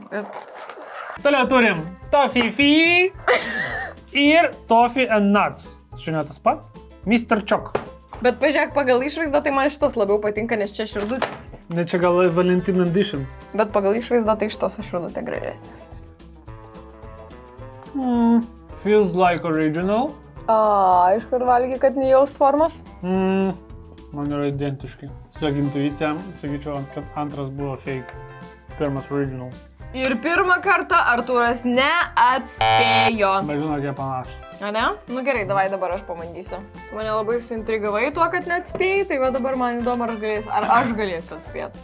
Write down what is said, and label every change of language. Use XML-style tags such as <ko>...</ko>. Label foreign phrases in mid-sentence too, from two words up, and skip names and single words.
<lt>Toliau turim Toffee ir Toffee and Nuts. Šiandien tas pats? Mr. Choc. Bet pažiūrėk, pagal išvaizdą tai man šitos labiau patinka, nes čia širdutės. Ne, čia gal</lt> <en>Valentine Edition.</en> <lt>Bet pagal išvaizdą tai šitos širdutė gražesnės.</lt> <en>Feels like original.</en> <lt>Iš kur valgy, kad nejaust formos? Man yra identiškai. Tiesiog intuicija, sakyčiau, kad antras buvo fake. Pirmas original. Ir pirmą kartą Artūras neatspėjo. Bet žinok, jie panašus. A ne? Nu gerai, davai dabar aš pabandysiu. Tu mane labai suintrigavai tuo, kad neatspėjai, tai va dabar man įdomu, ar aš galėsiu atspėti.</lt>